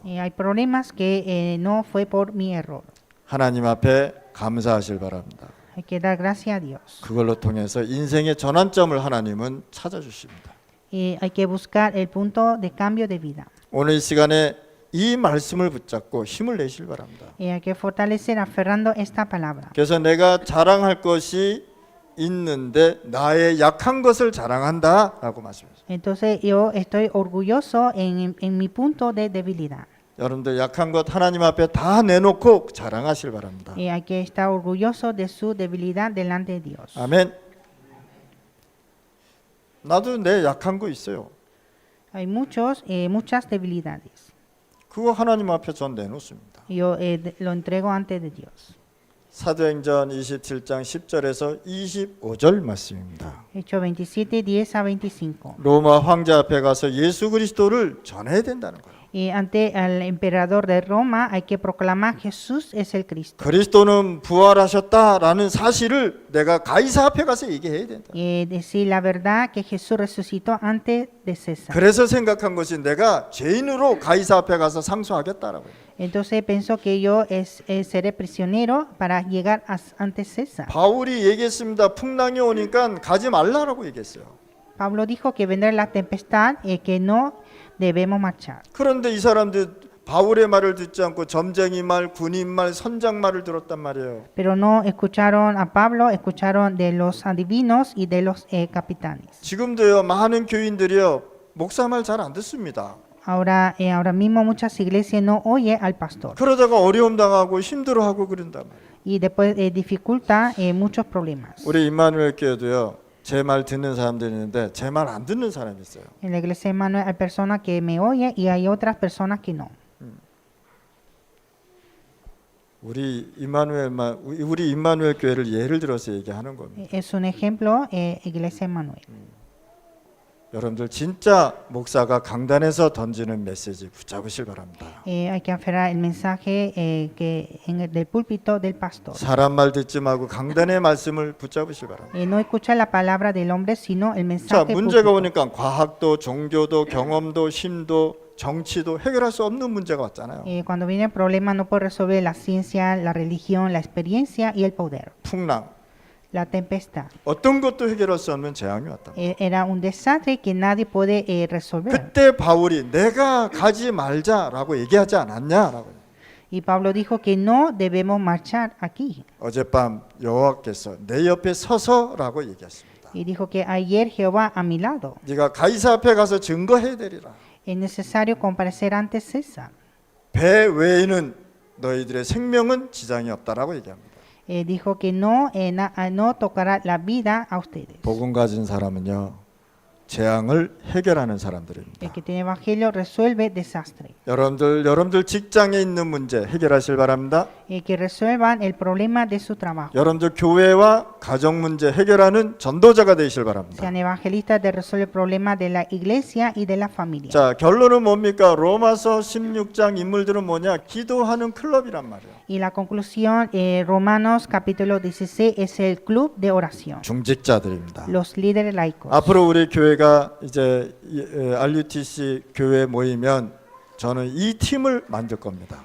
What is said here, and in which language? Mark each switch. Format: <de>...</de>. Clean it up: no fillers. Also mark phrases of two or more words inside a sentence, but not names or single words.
<es>Hay problemas que no fue por mi error.</es> <ko>하나님 앞에 감사하실 바랍니다.</ko> <es>Hay que dar gracias a Dios.</es> <ko>그걸로 통해서 인생의 전환점을 하나님은 찾아주십니다.</ko> <es>Hay que buscar el punto de cambio de vida.</es> <ko>오늘 이 시간에 이 말씀을 붙잡고 힘을 내실 바랍니다.</ko> <es>Hay que fortalecer aferrando esta palabra.</es> <ko>그래서 내가 자랑할 것이 있는데 나의 약한 것을 자랑한다라고 말씀하셨어요.</ko> <es>Entonces yo estoy orgulloso en mi punto de debilidad.</es> <ko>여러분들 약한 것 하나님 앞에 다 내놓고 자랑하실 바랍니다.</ko> <es>Hay que estar orgulloso de su debilidad delante de Dios.</es> <ko>아멘. 나도 내 약한 거 있어요.</ko> <es>Hay muchas debilidades.</es> <ko>그거 하나님 앞에 전 내놓습니다.</ko> <es>Yo lo entrego ante de Dios.</es> <ko>사도행전 27장 10절에서 25절 말씀입니다.</ko> <es>Hechos 27, 10 a 25.</es> <ko>로마 황제 앞에 가서 예수 그리스도를 전해야 된다는 거예요.</ko> <es>Y ante el emperador de Roma hay que proclamar Jesús es el Cristo.</es> <ko>그리스도는 부활하셨다라는 사실을 내가 가이사 앞에 가서 얘기해야 된다.</ko> <es>Decir la verdad que Jesús resucitó antes de César.</es> <ko>그래서 생각한 것이 내가 죄인으로 가이사 앞에 가서 상소하겠다라고.</ko> <es>Entonces pensó que yo seré prisionero para llegar ante César.</es> <ko>바울이 얘기했습니다. 풍랑이 오니까 가지 말라라고 얘기했어요.</ko> <es>Pablo dijo que vendrá la tempestad y que no debemos marchar.</es> <ko>그런데 이 사람들 바울의 말을 듣지 않고 점쟁이 말, 군인 말, 선장 말을 들었단 말이에요.</ko> <es>Pero no escucharon a Pablo, escucharon de los adivinos y de los capitanes.</es> <ko>지금도요 많은 교인들이요 목사 말 잘 안 듣습니다.</ko> <es>Ahora mismo muchas iglesias no oyen al pastor</es> <ko>그러다가 어려움 당하고 힘들어하고 그런단 말이에요.</ko> <es>y después dificulta muchos problemas.</es> <ko>우리 임마누엘 교회도요 제 말 듣는 사람들이 있는데 제 말 안 듣는 사람이 있어요.</ko> <es>En la iglesia de Emmanuel hay personas que me oyen y hay otras personas que no.</es> <ko>우리 임마누엘 교회를 예를 들어서 얘기하는 겁니다.</ko> <es>Es un ejemplo, iglesia de Emmanuel.</es> <ko>여러분들 진짜 목사가 강단에서 던지는 메시지 붙잡으실 바랍니다.</ko> <es>Hay que aferrar el mensaje del púlpito del pastor.</es> <ko>사람 말 듣지 말고 강단의 말씀을 붙잡으실 바랍니다.</ko> <es>No escuchar la palabra del hombre, sino el</es> <ko>자,</ko> <es>mensaje.</es> <ko>문제가</ko> <es>púlpito.</es> <ko>오니까 과학도, 종교도, 경험도, 힘도, 정치도 해결할 수 없는 문제가 왔잖아요.</ko> <es>Cuando viene el problema no puede resolver la ciencia, la religión, la experiencia y el poder.</es> <ko>풍랑,</ko> <es>La tempestad.</es> <ko>어떤 것도 해결할 수 없는 재앙이 왔다.</ko> <es>Era un desastre que nadie puede resolver.</es> <ko>그때 바울이 내가 가지 말자라고 얘기하지 않았냐라고.</ko> <es>Y Pablo dijo que no debemos marchar aquí.</es> <ko>어젯밤 여호와께서 내 옆에 서서라고 얘기했습니다.</ko> <es>Y dijo que ayer Jehová a mi lado.</es> <ko>네가 가이사 앞에 가서 증거해야 되리라.</ko> <es>Es necesario comparecer ante César.</es> <ko>배 외에는 너희들의 생명은 지장이 없다라고 얘기합니다.</ko> <es>Dijo que no tocará la vida a ustedes.</es> <ko>복음 가진 사람은요 재앙을 해결하는 사람들입니다.</ko> <es>El que tiene evangelio resuelve desastre.</es> <ko>여러분들 직장에 있는 문제 해결하실 바랍니다.</ko> <es>Que resuelvan el problema de su trabajo.</es> <ko>여러분들 교회와 가정 문제 해결하는 전도자가 되시길 바랍니다.</ko> <es>Sean evangelistas de resolver el problema de la iglesia y de la familia.</es> <ko>자, 결론은 뭡니까? 로마서 16장 인물들은 뭐냐? 기도하는 클럽이란 말이에요.</ko> <es>Y la conclusión, Romanos capítulo 16 es el club de oración.</es> <ko>중직자들입니다.</ko> <es>Los líderes laicos.</es> <ko>앞으로 우리 교회가 이제 RUTC 교회 모이면 저는 이 팀을 만들 겁니다.</ko>